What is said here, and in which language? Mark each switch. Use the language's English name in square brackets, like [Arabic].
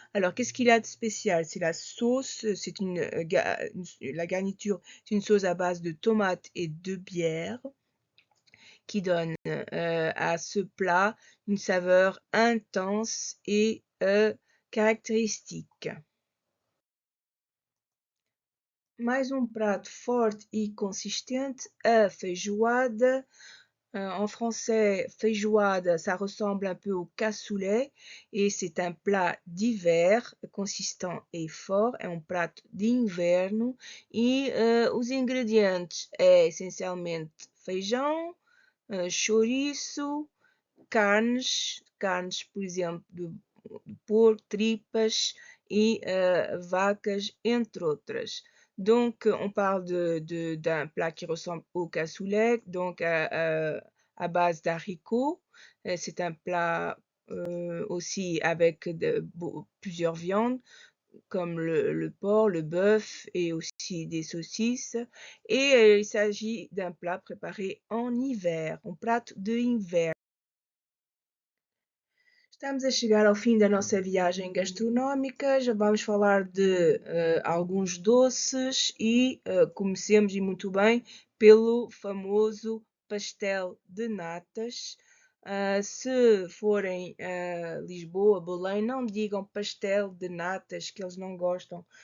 [French] Alors, qu'est-ce qu'il a de spécial? C'est la sauce, c'est la garniture, c'est une sauce à base de tomates et de bière qui donne à ce plat une saveur intense et caractéristique. [Portuguese] Mais um prato forte e consistente, a feijoada. [French] En français, feijoada, ça ressemble un peu au cassoulet et c'est un plat d'hiver, consistant [Portuguese] e fort, é um prato de inverno e os ingredientes é essencialmente feijão, chouriço, carnes, por exemplo, de porco, tripas et vacas, entre autres. [French] Donc, on parle d'un plat qui ressemble au cassoulet, donc à base d'haricots. C'est un plat aussi avec plusieurs viandes, comme le porc, le bœuf et aussi des saucisses. Et il s'agit d'un plat préparé en hiver, [Portuguese] um prato de inverno. Estamos a chegar ao fim da nossa viagem gastronómica. Já vamos falar de alguns doces e comecemos, e muito bem, pelo famoso pastel de natas. Se forem a Lisboa, Belém, não digam pastel de natas, que eles não gostam.